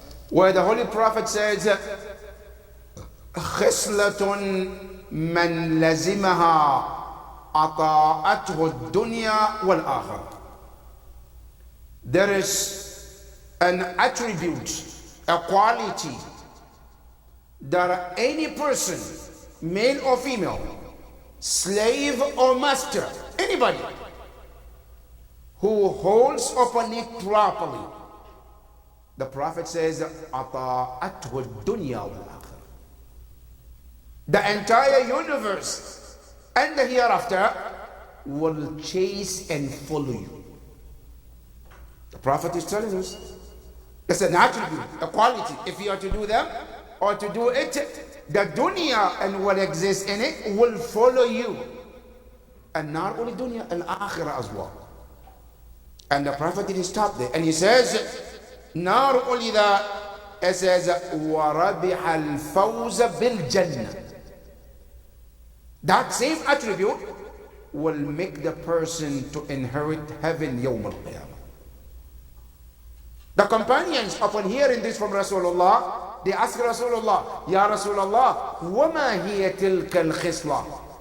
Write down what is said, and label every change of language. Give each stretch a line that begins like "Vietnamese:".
English: Where the Holy Prophet says,
Arabic: خِصْلَةٌ مَنْ لَزِمَهَا أَطَاعَتْهُ الدُّنْيَا وَالْآخِرَةِ.
English: There is an attribute, a quality, that any person, male or female, slave or master, anybody who holds upon it properly, the Prophet says,
Arabic: أَطَاعَتْهُ الدُّنْيَا وَالْآخِرَةِ.
English: The entire universe and the hereafter will chase and follow you. The Prophet is telling us it's an attribute, a quality. If you are to do them or to do it, the dunya and what exists in it will follow you. And not only dunya, and akhirah as well. And the Prophet didn't stop there. And he says, not only that, it says,
Arabic: وَرَبِحَ الْفَوْزَ بِالْجَنَّةِ.
English: That same attribute will make the person to inherit heaven
Arabic: يوم القيامة.
English: The companions, upon hearing this from Rasulullah, they asked Rasulullah, Ya Rasulullah,
Arabic: وَمَا هِيَ تِلْكَ الْخِصْلَةِ?